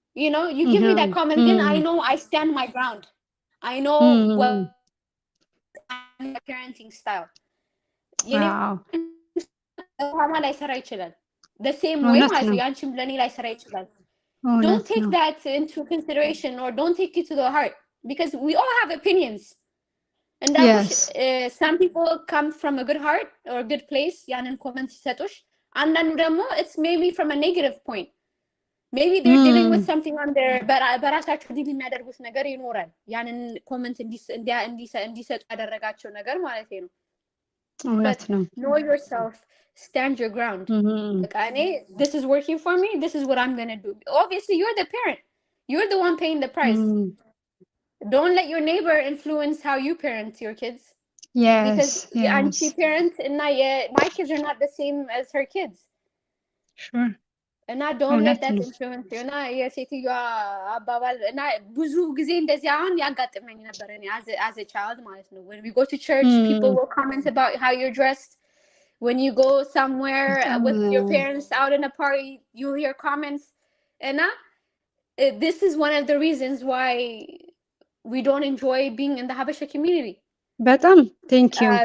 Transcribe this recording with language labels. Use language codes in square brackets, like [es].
[en] You know, you give me that comment then I know I stand my ground. I know what my parenting style. You know, [am] ማማ ላይ ሰራ ይችላል [en] the same way [am] ማለት ነው ያንቺም ለኔ ላይ ሰራ ይችላል. [en] Don't take that into consideration or don't take it to the heart because we all have opinions. And that some people come from a good heart or a good place [am] ያንን ኮመንት ሲሰጡሽ አንዳንዱ ደግሞ [en] it's maybe from a negative point. Maybe they're dealing with something on their [am] በራሳቸው ዲል የሚያደርጉት ነገር ይኖራል ያንን ኮመንት እንዲሰጡ ያደረጋቸው ነገር ማለት ነው። እውነት ነው። [en] Know yourself, stand your ground. [am] በቃ እኔ [en] this is working for me, this is what I'm going to do. Obviously you're the parent, you're the one paying the price. Don't let your neighbor influence how you parent your kids. Because [am] አንቺ [en] parent እና my kids are not the same as her kids. Sure. [am] እና [en] don't let that influence you. [am] እና የሴትዮዋ አባባል እና ብዙ ጊዜ እንደዚህ አሁን ያጋጥመኝ ነበር እኔ [en] as a child [am] ማለት ነው. [en] When we go to church, people will comment about how you're dressed. When you go somewhere with your parents out in a party, you hear comments. And this is one of the reasons why we don't enjoy being in the Habesha community. [am] በጣም [en] thank you.